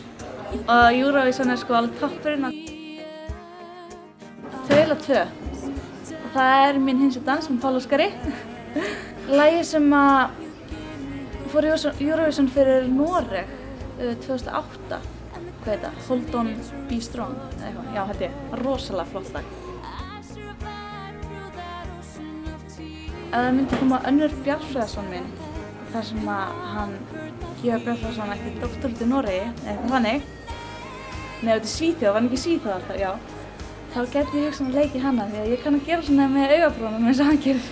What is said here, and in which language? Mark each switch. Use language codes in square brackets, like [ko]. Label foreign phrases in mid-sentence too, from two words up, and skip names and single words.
[is] Og Eurovision er sko alveg toppurinn. Þau eru eiginlega tvö. Og það er Minn hinsti dans með Páll Óskari. Lagið sem að fór í Eurovision fyrir Noreg 2008. Hvað heit það? [en] Hold on, be strong, [is] eða eitthvað. Já, held ég. Rosalega flott lag. Ef það myndi koma Önnur Bjarnfreðsson minn, þar sem að hann Georg Bjarnfreðsson ætti doktor út í Noregi, eða eitthvað þannig. Nei, út í Svíþjóð, var hann ekki í Svíþjóð alltaf, já. Þá gæti ég hugsað að leiki hana, því að ég kann að gera svona með augabrúnum eins og hann gerir.